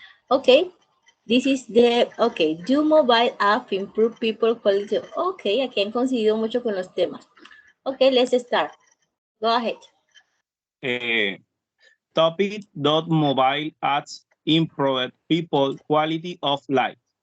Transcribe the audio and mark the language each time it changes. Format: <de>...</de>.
<en>Okay, this is the, okay, do mobile app improve people quality?</en> <es>Okay, aquí han coincidido mucho con los temas.</es> <en>Okay, let's start. Go ahead. Topic mobile apps improve people quality of life.</en>